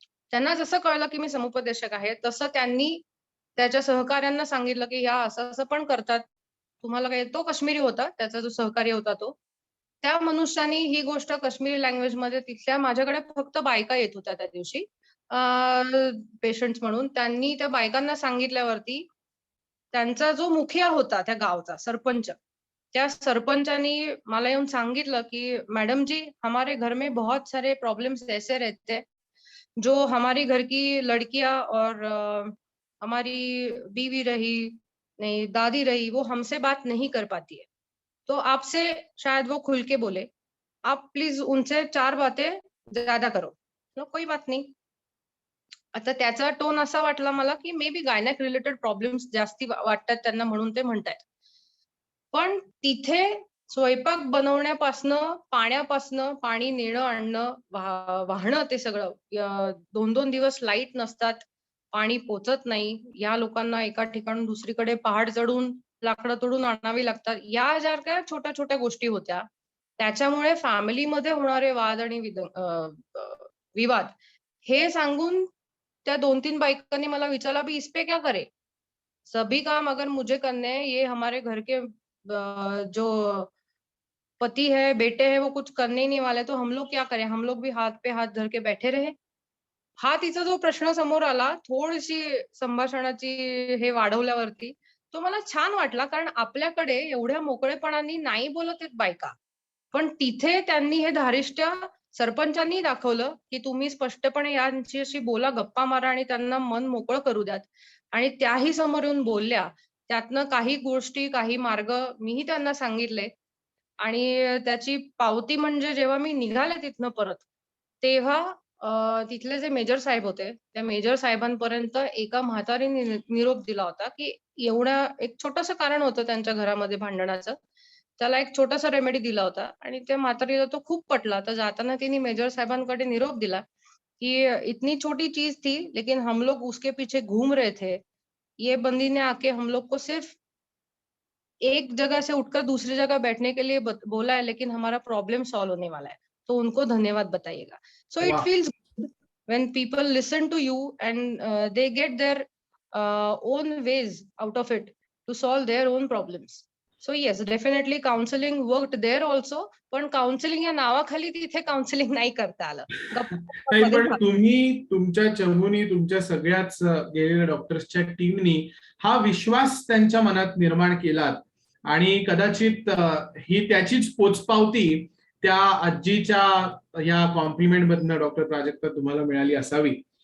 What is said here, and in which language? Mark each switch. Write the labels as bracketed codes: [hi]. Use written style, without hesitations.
[mr] त्यांना जसं कळलं की मी समुपदेशक आहे, तसं त्यांनी त्याच्या सहकाऱ्यांना सांगितलं की ह्या असं-असं पण करतात. तुम्हाला काय, तो काश्मीरी होता, त्याचा जो सहकारी होता तो. त्या मनुष्याने ही गोष्ट काश्मीरी लँग्वेजमध्ये तिथल्या, माझ्याकडे फक्त बायका येत होत्या त्या दिवशी पेशंट्स म्हणून. त्यांनी त्या बायकांना सांगितल्यावरती त्यांचा जो मुखिया होता त्या गावचा, सरपंच, त्या सरपंचानी मला येऊन सांगितलं की [hi] "मैडम जी, हमारे घर में बहुत सारे प्रॉब्लम्स ऐसे रहते हैं, जो हमारी घर की लड़कियां और हमारी बीवी रही, नहीं दादी रही, वो हमसे बात नहीं कर पाती है। तो आपसे शायद वो खुल के बोले, आप प्लीज उनसे 4 बातें ज्यादा करो." कोई बात नहीं. [mr] आता त्याचा टोन असा वाटला मला की [en] maybe gynaec related problems [mr] जास्ती वाटतात त्यांना म्हणून ते म्हणतायत. पण तिथे स्वयंपाक बनवण्यापासनं, पाण्यापासनं, पाणी नेणं आणणं, वाहणं ते सगळं, 2-2 दिवस लाईट नसतात, पाणी पोचत नाही. या लोकांना एका ठिकाणून दुसरीकडे पहाड चढून लाकडं तोडून आणावी लागतात. या ज्या काही छोट्या-छोट्या गोष्टी होत्या, त्याच्यामुळे फॅमिलीमध्ये होणारे वाद आणि विवाद हे सांगून त्या 2-3 बायकांनी मला विचारलं, [hi] "अभी इस पे क्या करें? सभी काम अगर मुझे करने हैं, ये हमारे घर के जो पति है, बेटे हैं, वो कुछ करने ही नहीं वाले, तो हम लोग क्या करें? हम लोग भी हाथ पे हाथ धर के बैठे रहे." [mr] हा तिचा जो प्रश्न समोर आला, थोडीशी संभाषणाची हे वाढवल्यावरती, तो मला छान वाटला. कारण आपल्याकडे एवढ्या मोकळेपणाने नाही बोलत आहेत बायका. पण तिथे त्यांनी हे धारिष्ट्य सरपंचांनी दाखवलं, की तुम्ही स्पष्टपणे यांच्याशी बोला, गप्पा मारा आणि त्यांना मन मोकळं करू द्यात. आणि त्याही समोर येऊन बोलल्या. त्यातनं काही गोष्टी, काही मार्ग मीही त्यांना सांगितले. आणि त्याची पावती म्हणजे जेव्हा मी निघाले तिथनं परत, तेव्हा तिथले जे मेजर साहेब होते, त्या मेजर साहेबांपर्यंत एका म्हातारीने निरोप दिला होता, की एवढं एक छोटंसं कारण होतं त्यांच्या घरामध्ये भांडणाचं. त्याला एक छोटासा रेमेडी दिला होता आणि त्या म्हातारीला तो खूप पटला. तर जाताना तिने मेजर साहेबांकडे निरोप दिला, की [hi] "इतनी छोटी चीज थी, लेकिन हम लोग उसके पीछे घूम रहे थे. ये बंदी ने आके हम लोग को सिर्फ एक जगह से उठकर दूसरी जगह बैठने के लिए बोला है, लेकिन हमारा प्रॉब्लम सॉल्व होने वाला है, तो उनको धन्यवाद बताइएगा." [en] so it [mr] वा. [en] Feels good when people listen to you and they get their own ways out of it to solve their own problems. So yes, definitely counselling worked there also. [mr] पण counselling या नावाखाली तिथे counselling नाही करता आलं. नाही, गप्पा पण तुम्ही तुमच्या चमूनी, तुमच्या सगळ्याच गेलेल्या डॉक्टर्सच्या टीमनी हा विश्वास त्यांच्या मनात निर्माण केलात आणि कदाचित ही त्याचीच पोचपावती त्या आजीच्या या कॉम्प्लिमेंट मधनं डॉक्टर प्राजक्ता तुम्हाला मिळाली असावी.